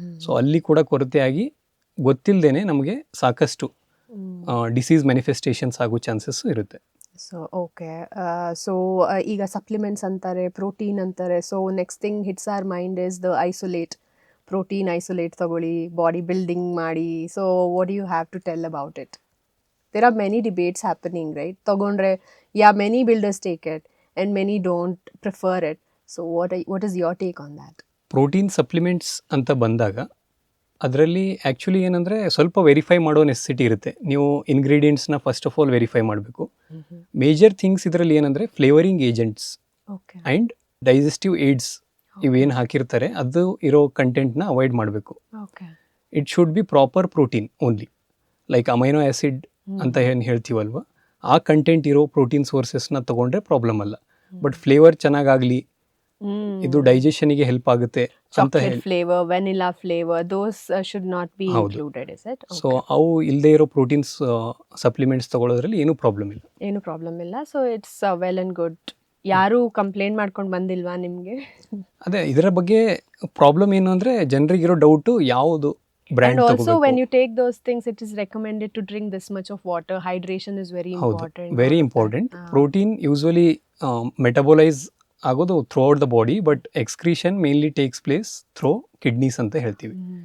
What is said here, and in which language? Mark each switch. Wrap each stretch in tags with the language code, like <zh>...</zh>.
<kn>So ಅಲ್ಲಿ ಕೂಡ ಕೊರತೆಯಾಗಿ ಗೊತ್ತಿಲ್ಲದೇನೆ ನಮಗೆ ಸಾಕಷ್ಟು ಡಿಸೀಸ್ ಮ್ಯಾನಿಫೆಸ್ಟೇಷನ್ಸ್ ಆಗೋ ಚಾನ್ಸಸ್ ಇರುತ್ತೆ. So okay. ಸೊ ಈಗ ಸಪ್ಲಿಮೆಂಟ್ಸ್ ಅಂತಾರೆ, ಪ್ರೋಟೀನ್ ಅಂತಾರೆ.</kn> <en>So next thing hits our mind is the isolate. Protein isolate ತಗೊಳ್ಳಿ, body building ಮಾಡಿ. So what you have to tell about it? There are many debates happening, right? Tagondre, yeah, many builders take it and many don't prefer it. So what is your take on that?</en> <kn>Protein supplements ಅಂತ ಬಂದಾಗ ಅದರಲ್ಲಿ actually ಏನಂದರೆ ಸ್ವಲ್ಪ verify ಮಾಡೋ necessity ಇರುತ್ತೆ. ನೀವು ಇಂಗ್ರೀಡಿಯೆಂಟ್ಸ್ನ first of all verify ಮಾಡಬೇಕು. Major things ಇದರಲ್ಲಿ ಏನಂದರೆ flavouring agents and digestive AIDS ಇವೇನು ಹಾಕಿರ್ತಾರೆ ಅದು ಇರೋ ಕಂಟೆಂಟ್ನ ಅವಾಯ್ಡ್ ಮಾಡಬೇಕು.</kn> <en>it should be proper protein only,</en> <kn>like amino acid ಅಂತ ಏನು ಹೇಳ್ತೀವಲ್ವ, ಆ ಕಂಟೆಂಟ್ ಇರೋ ಪ್ರೋಟೀನ್ ಸೋರ್ಸಸ್ನ ತೊಗೊಂಡ್ರೆ ಪ್ರಾಬ್ಲಮ್ ಅಲ್ಲ. ಬಟ್ ಫ್ಲೇವರ್ ಚೆನ್ನಾಗಾಗಲಿ, ಇದು ಡೈಜೆಷನ್ಗೆ ಹೆಲ್ಪ್ ಆಗುತ್ತೆ ಅಂತ ಹೇಳಿ,</kn> <en>Flavour, vanilla flavour, those should not be included, is it?</en> <kn>So ಅವು ಇಲ್ಲದೆ ಇರೋ ಪ್ರೋಟೀನ್ಸ್ ಸಪ್ಲಿಮೆಂಟ್ಸ್ ತಗೊಳ್ಳೋದ್ರಲ್ಲಿ ಏನೂ ಪ್ರಾಬ್ಲಮ್ ಇಲ್ಲ. So</kn> <en>It's well and good.</en> <kn>ಯಾರು ಕಂಪ್ಲೇಂಟ್ ಮಾಡ್ಕೊಂಡು ಬಂದಿಲ್ವಾ ನಿಮಗೆ? ಅದೇ ಇದರ ಬಗ್ಗೆ ಪ್ರಾಬ್ಲಮ್ ಏನು ಅಂದರೆ ಜನರಿಗಿರೋ ಡೌಟು ಯಾವುದು ಬ್ರ್ಯಾಂಡ್</kn> <en>and also</en> <kn>ತಗೋಬೇಕು.</kn> <en>when you take those things, it is recommended to drink this much of water. Hydration is very important. Very important. Protein usually metabolise ಆಗೋದು throughout the body, but excretion mainly takes place through kidneys ಅಂತ ಹೇಳ್ತೀವಿ.</en>